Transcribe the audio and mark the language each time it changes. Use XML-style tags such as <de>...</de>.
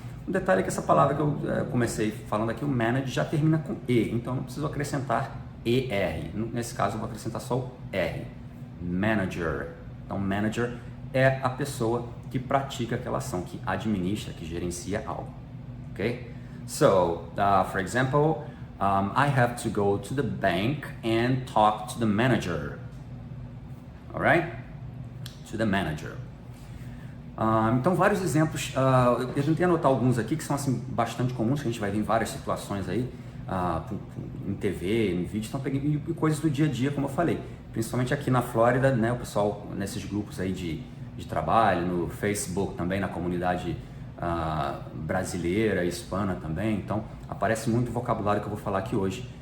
<pt>Um detalhe é que essa palavra que eu comecei falando aqui, o manage, já termina com E, então eu não preciso acrescentar ER. Nesse caso, eu vou acrescentar só o R. Manager. Então, manager é a pessoa que pratica aquela ação, que administra, que gerencia algo. Ok?</pt> <en>So, for example, I have to go to the bank and talk to the manager. Alright? To the manager.</en> <pt>Então, vários exemplos, eu tentei anotar alguns aqui que são assim, bastante comuns, que a gente vai ver em várias situações aí, em TV, em vídeo, então peguei coisas do dia a dia, como eu falei, principalmente aqui na Flórida, né, o pessoal nesses grupos aí de trabalho, no Facebook também, na comunidade brasileira, hispana também, então aparece muito vocabulário que eu vou falar aqui hoje.</pt>